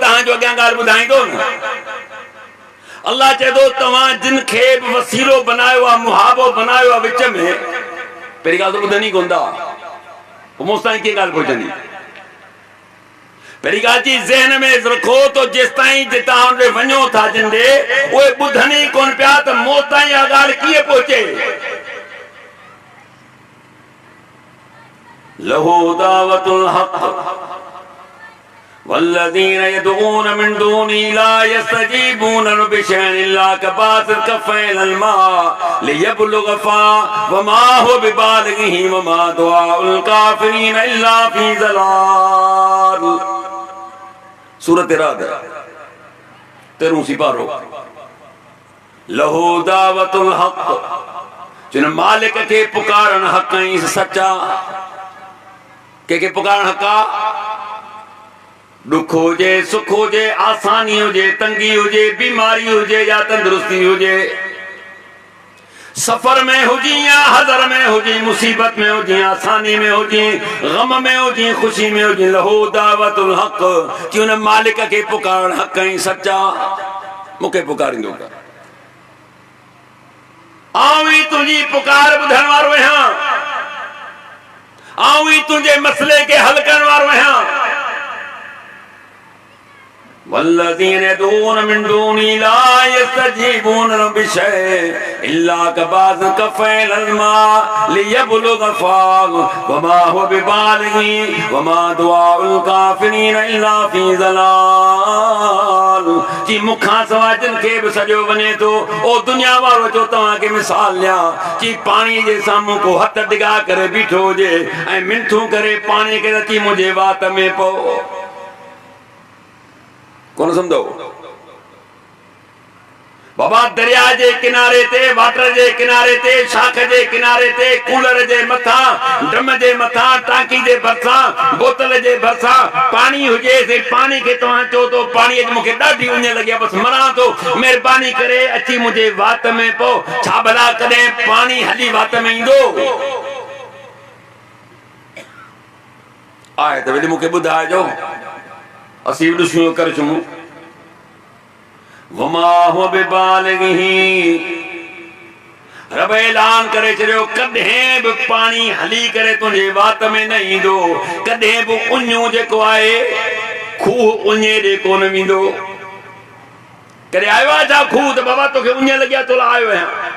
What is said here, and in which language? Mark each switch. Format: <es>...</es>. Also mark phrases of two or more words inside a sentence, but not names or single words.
<sd>तव्हांजो अॻियां ॻाल्हि ॿुधाईंदो न अल्लाह चए थो तव्हां जिन खे बि वसीलो बनायो आहे मुहाबो बनायो आहे विच में पहिरीं ॻाल्हि त ॿुधनि ई कोन था पोइ मूं सां कीअं ॻाल्हि पहुचंदी पहिरीं ॻाल्हि जी ज़हन में रखो त जेसिताईं जे तव्हां होॾे वञो था जिन ॾे उहे ॿुधनि ई कोन पिया त मूं ताईं इहा ॻाल्हि कीअं पहुचे</sd> <ar>له دعوة الحق والذين يدعون من دونه لا يستجيبون بشيء إلا كباسط كفيه إلى الماء ليبلغ فاه وما هو ببالغه وما دعاء الكافرين إلا في ضلال.</ar> <sd>सूरत राद 13 सिपारो।</sd> <ar>له دعوة الحق,</ar> <sd>जिन मालिक के पुकारन हक़ ऐं सच्चा। के पुकारन हक़ा? दुख हुजे, सुख हुजे, आसानी हुजे, तंगी हुजे, बीमारी हुजे या तंदुरुस्ती हुजे, सफर में हुजी या हज़र में हुजी, मुसीबत में हुजी, आसानी में हुजी, गम में हुजी, खुशी में हुजी,</sd> <ar>له دعوة الحق,</ar> <sd>कि उन मालिक के पुकारन हक़ ऐं सच्चा। मूंखे पुकारींदो कर, आऊं ही तुझी पुकार ॿुधण वारो आहियां, आऊं ही तुझे मसले के हल करण वारो आहियां।</sd> <ar>والذين يدعون من دونه لا يستجيبون بشيء إلا كباسط كفيه إلى الماء ليبلغ فاه وما هو ببالغه وما دعاء الكافرين إلا في ضلال.</ar> <sd>जी मुखां सवाइ जिन खे बि सॼो वञे थो, ओ दुनिया वारो चो तव्हांखे मिसाल ॾियां, जी पाणी जे साम्हूं को हथ डिघा करे बीठो हुजे ऐं मिंथूं करे पाणी खे अची मुंहिंजे वात में पओ। कौन समझो? बाबा दरिया जे किनारे ते, वाटर जे किनारे ते, शाख जे किनारे ते, कूलर जे मथा, ड्रम जे मथा, टांकी जे भरसा, बोतल जे भरसा पानी हुजे, से पानी के तव्हां चो तो पानी मूंखे ॾाढी उञ लॻी बस मरां तो, महिरबानी करे अची मुंहिंजे वात में पो। छा भला कॾहिं पानी हली वात में ईंदो आहे? त वरी मूंखे ॿुधाइजो, असीं ॾिसूं करे चूं।</sd> <ar>وما هو ببالغه,</ar> <sd>रब ऐलान करे छॾियो, कॾहिं बि पाणी हली करे तुंहिंजे वात में न ईंदो, कॾहिं बि उञो जेको आहे खूह उञे ॾे कोन वेंदो। कॾहिं आयो आहे छा खूह त बाबा तोखे उञ लॻी आहे तोला आयो आहियां?</sd>